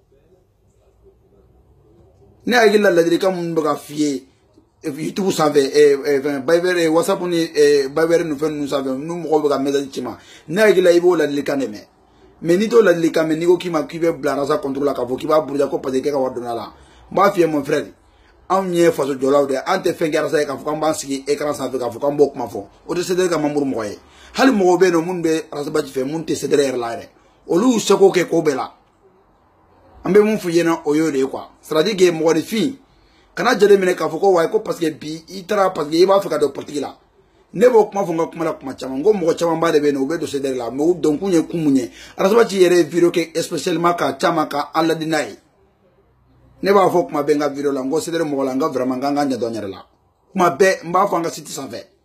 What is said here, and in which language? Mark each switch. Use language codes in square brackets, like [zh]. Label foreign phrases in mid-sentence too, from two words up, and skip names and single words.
[bm] ne hakili la ladilikan minnu bɛ ka f'i ye YouTube sanfɛ Viber WhatsApp ni Viber ni fɛn ninnu sanfɛ n'u mɔgɔw bɛ ka message ci ma ne hakili la i b'o ladilikan de mɛn mais n'i t'o ladilikan mɛn n'i ko k'i bɛ bila Arasa contrôle la k'a fɔ k'i b'a buruja ko [fr] parce que [bm] k'e ka wari donna la n b'a f'i ye [fr] mon frère [bm] anw ye faso jɔlaw de an tɛ fɛn kɛ Arasa ye k'a fɔ k'an b'an sigi écran sanfɛ k'a fɔ k'an b'o kuma fɔ o tɛ CDR ka membre mɔgɔ ye hali mɔgɔw bɛ yen nɔ minnu bɛ Arasa Baji fɛ minnu tɛ CDR yɛrɛ la yɛrɛ olu y'u seko kɛ ko bɛɛ la an bɛ mun f'u ɲɛna o y'o de ye quoi [fr] c'est-à-dire que [bm] mɔgɔninfin kana jateminɛ k'a fɔ ko wayi ko [fr] parce que [bm] bi i taara [fr] parce que [bm] i b'a fɛ ka don politique la ne b'o kuma fɔ n ka kuma la kuma caman n ko mɔgɔ caman ba de bɛ yen nɔ u bɛ don CDR la mais u don kun ye kun mun ye Arasa Baji yɛrɛ ye video kɛ spécialement ka caman ka an ladi n'a ye ne b'a fɔ kuma bɛɛ n ka video la n ko CDR mɔgɔ la n ka vraiment n ka ɲɛ dɔn n yɛrɛ la kuma bɛɛ n b'a fɔ an ka site sanfɛ